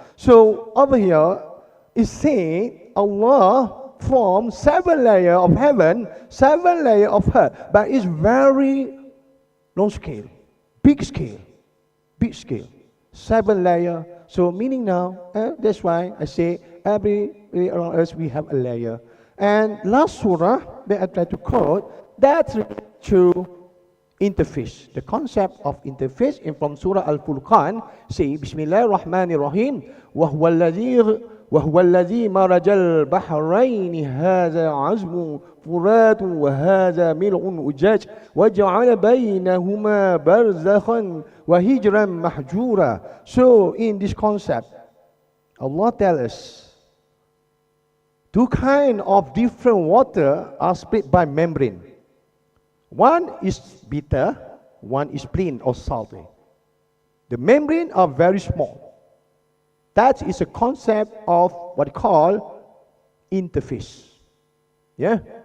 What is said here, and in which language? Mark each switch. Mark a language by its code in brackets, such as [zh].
[en] So over here it says Allah form 7 layers of heaven, 7 layers of earth, but it's very long scale, big scale, 7 layers. So meaning now, that's why I say every around us we have a layer. And last surah that I try to quote, that's to interface. The concept of interface in from Surah Al-Furqan say, Bismillahirrahmanirrahim, [ar] وهو الذي مرج البحرين هذا عذب فرات وهذا ملح أجاج وجعل بينهما برزخا وهجرا محجورا. [en] So in this concept, Allah tells us 2 kinds of different water are split by membrane. One is bitter, one is plain or salty. The membrane are very small. That is a concept of what we call interface. Yeah?